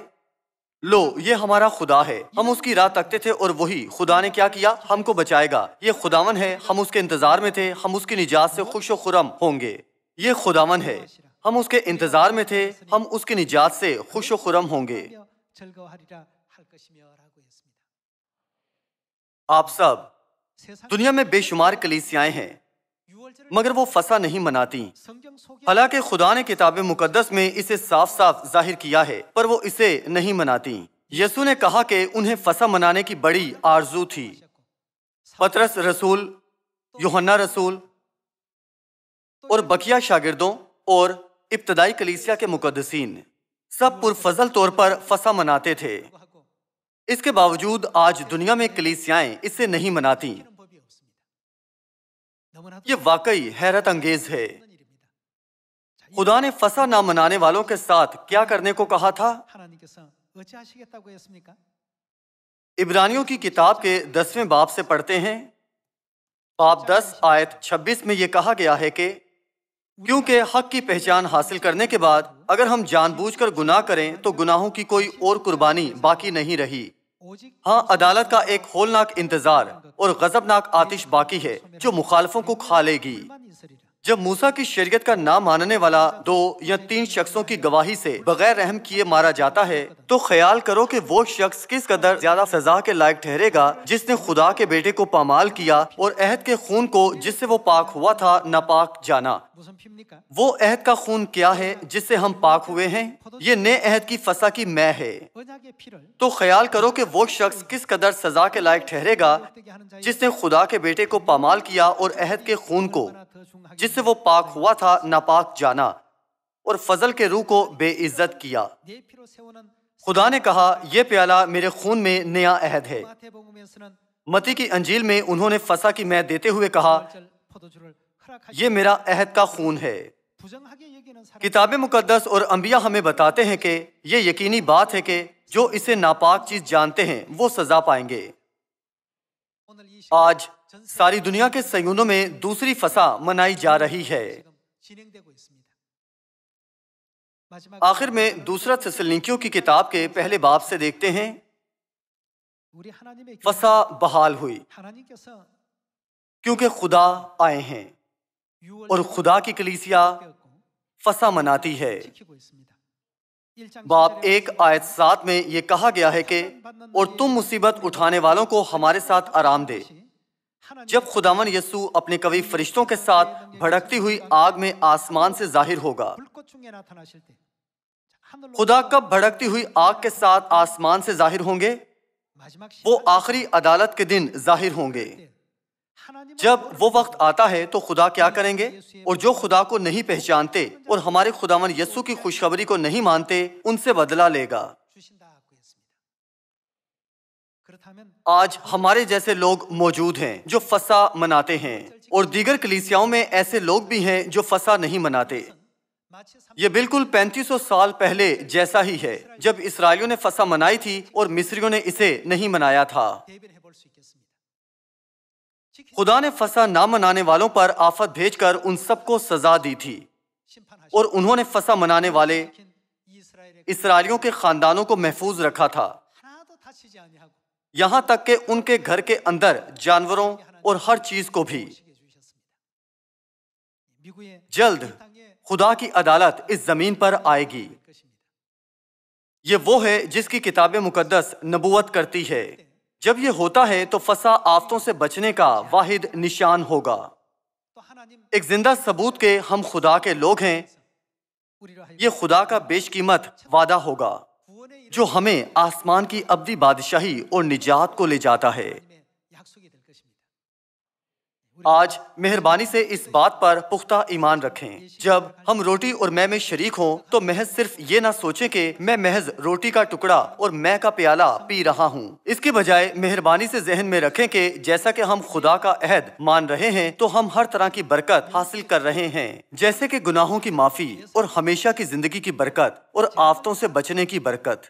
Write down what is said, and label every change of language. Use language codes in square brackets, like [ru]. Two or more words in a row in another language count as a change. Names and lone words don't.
[ur] لو یہ ہمارا خدا ہے، ہم اس کی راہ تکتے تھے اور وہی خدا نے کیا کیا؟ ہم کو بچائے گا۔ یہ خداون ہے، ہم اس کے انتظار میں تھے، ہم اس کی نجات سے خوش و خرم ہوں گے۔ یہ خداون ہے، ہم اس کے انتظار میں تھے، ہم اس کی نجات سے خوش و خرم ہوں گے۔ [ko] 즐거워하리라 할 것이며라고 했습니다. [ur] آپ سب دنیا میں بے شمار کلیسیائیں ہیں مگر وہ فسح نہیں مناتی، [ko] 성경 속에 [ur] حالانکہ خدا نے کتاب مقدس میں اسے صاف صاف ظاہر کیا ہے، پر وہ اسے نہیں مناتی۔ یسوع نے کہا کہ انہیں فسح منانے کی بڑی آرزو تھی۔ پطرس رسول، یوحنا رسول اور بقیہ شاگردوں اور ابتدائی کلیسیا کے مقدسین سب پرفضل طور پر فسح مناتے تھے۔ [ko] 하고 [ur] اس کے باوجود آج دنیا میں کلیسیائیں اسے نہیں مناتی۔ [ko] 이런 법이 없습니다. 너무나도 [ur] یہ واقعی حیرت انگیز ہے۔ [ko] 힘든 일입니다. [ur] خدا نے فسح نہ منانے والوں کے ساتھ کیا کرنے کو کہا تھا؟ [ko] 하나님께서 어찌하시겠다고 했습니까? [ur] عبرانیوں کی کتاب کے 10ویں باب سے پڑھتے ہیں، باب 10 آیت 26 میں یہ کہا گیا ہے کہ کیونکہ حق کی پہچان حاصل کرنے کے بعد اگر ہم جان بوجھ کر گناہ کریں تو گناہوں کی کوئی اور قربانی باقی نہیں رہی۔ [ko] 오직 [ur] ہاں عدالت کا ایک ہولناک انتظار اور غضبناک آتش باقی ہے جو مخالفوں کو کھا لے گی۔ [ko] 불만 있으리라. [ur] جب موسیٰ کی شریعت کا نہ ماننے والا 2 یا 3 شخصوں کی گواہی سے بغیر رحم کیے مارا جاتا ہے تو خیال کرو کہ وہ شخص کس قدر زیادہ سزا کے لائق ٹھہرے گا جس نے خدا کے بیٹے کو پامال کیا اور عہد کے خون کو جس سے وہ پاک ہوا تھا ناپاک جانا۔ [ko] 무슨 피입니까? [ur] وہ عہد کا خون کیا ہے جس سے ہم پاک ہوئے ہیں؟ یہ نئے عہد کی فسح کی میں ہے۔ [ko] 언약의 피를 [ur] تو خیال کرو کہ وہ شخص کس قدر سزا کے لائق ٹھہرے گا [ko] 되게 하는 자의 [ur] جس نے خدا کے بیٹے کو پامال کیا اور عہد کے خون کو [ko] 얼마나 더 중하게 [ur] جس سے وہ پاک ہوا تھا ناپاک جانا اور فضل کے روح کو بے عزت کیا۔ [ko] 내 피로 세우는 [ur] خدا نے کہا یہ پیالہ میرے خون میں نیا عہد ہے۔ [ko] 마태복음에서는 [ur] متی کی انجیل میں انہوں نے فسح کی میں دیتے ہوئے کہا [ko] 절 포도주를 허락하지 [ur] یہ میرا عہد کا خون ہے۔ [ko] 부정하게 여기는 사람 [ur] کتاب مقدس اور انبیاء ہمیں بتاتے ہیں کہ یہ یقینی بات ہے کہ جو اسے ناپاک چیز جانتے ہیں وہ سزا پائیں گے۔ [ko] 오늘 이 [ur] آج ساری دنیا کے سیونوں میں دوسری فسح منائی جا رہی ہے۔ [ko] 지금 진행되고 있습니다. 마지막 [ur] آخر میں دوسرا تسلنیکیوں کی کتاب کے پہلے باب سے دیکھتے ہیں، [ko] 우리 하나님의 [ur] فسح بحال ہوئی [ko] 하나님께서 [ur] کیونکہ خدا آئے ہیں [ko] 6월 [ur] اور خدا کی کلیسیا فسح مناتی ہے۔ [ko] 지키고 있습니다. 1장 [ur] باب 1 آیت 7 میں یہ کہا گیا ہے کہ اور تم مصیبت اٹھانے والوں کو ہمارے ساتھ آرام دے، جب خداوند یسوع اپنے قوی فرشتوں کے ساتھ بھڑکتی ہوئی آگ میں آسمان سے ظاہر ہوگا۔ [ko] 불꽃 중에 나타나실 때 하늘로 [ur] خدا کب بھڑکتی ہوئی آگ کے ساتھ آسمان سے ظاہر ہوں گے؟ [ko] 마지막 [ur] وہ آخری عدالت کے دن ظاہر ہوں گے۔ [ko] 하나님을 [ur] جب وہ وقت آتا ہے تو خدا کیا کریں گے؟ اور جو خدا کو نہیں پہچانتے اور ہمارے خداوند یسوع کی خوشخبری کو نہیں مانتے ان سے بدلہ لے گا۔ [ko] 주신다고 했습니다. 그렇다면 [ur] آج ہمارے جیسے لوگ موجود ہیں جو فسح مناتے ہیں اور دیگر کلیسیاؤں میں ایسے لوگ بھی ہیں جو فسح نہیں مناتے۔ [ko] 마치 [ur] یہ بالکل 3500 سال پہلے جیسا ہی ہے جب اسرائیلیوں نے فسح منائی تھی اور مصریوں نے اسے نہیں منایا تھا۔ [ko] 대변해 볼 수 있겠습니다. [ur] خدا نے فسح نہ منانے والوں پر آفت بھیج کر ان سب کو سزا دی تھی [ko] 심판하신 [ur] اور انہوں نے فسح منانے والے [ko] 이스라엘의 [ur] اسرائیلیوں کے خاندانوں کو محفوظ رکھا تھا، [ko] 하나도 다치지 아니하고 [ur] یہاں تک کہ ان کے گھر کے اندر جانوروں اور ہر چیز کو بھی۔ [ko] 지켜 주셨습니다. 미국의 [ur] جلد [ko] 땅에 [ur] خدا کی عدالت اس زمین پر آئے گی۔ [ko] 것입니다. [ur] یہ وہ ہے جس کی کتاب مقدس نبوت کرتی ہے۔ جب یہ ہوتا ہے تو فسح آفتوں سے بچنے کا واحد نشان ہوگا، [ko] 또 하나님 [ur] ایک زندہ ثبوت کے ہم خدا کے لوگ ہیں [ko] 우리로 하여금 [ur] یہ خدا کا بیش قیمت وعدہ ہوگا [ko] 구원의 이름의 [ur] جو ہمیں آسمان کی ابدی بادشاہی اور نجات کو لے جاتا ہے۔ [ko] 약속이 될 것입니다. [ur] آج مہربانی سے اس بات پر پختہ ایمان رکھیں، جب ہم روٹی اور میں شریک ہوں تو محض صرف یہ نہ سوچیں کہ میں محض روٹی کا ٹکڑا اور میں کا پیالہ پی رہا ہوں، اس کے بجائے مہربانی سے ذہن میں رکھیں کہ جیسا کہ ہم خدا کا عہد مان رہے ہیں تو ہم ہر طرح کی برکت حاصل کر رہے ہیں، جیسے کہ گناہوں کی معافی اور ہمیشہ کی زندگی کی برکت اور آفتوں سے بچنے کی برکت۔